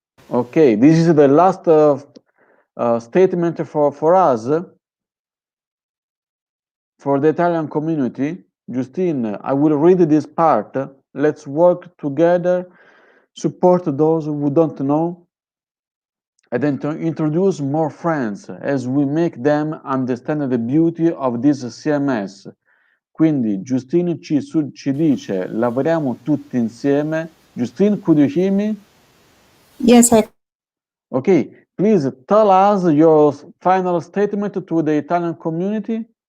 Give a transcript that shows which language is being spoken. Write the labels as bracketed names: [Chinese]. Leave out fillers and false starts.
[English] Okay, this is the last statement for us, for the Italian community. Justine, I will read this part. Let's work together, support those who don't know, and then to introduce more friends as we make them understand the beauty of this CMS. [Italian] Quindi Justine ci dice, lavoriamo tutti insieme. [English] Justine, could you hear me? Yes, I Okay, please tell us your final statement to the Italian community.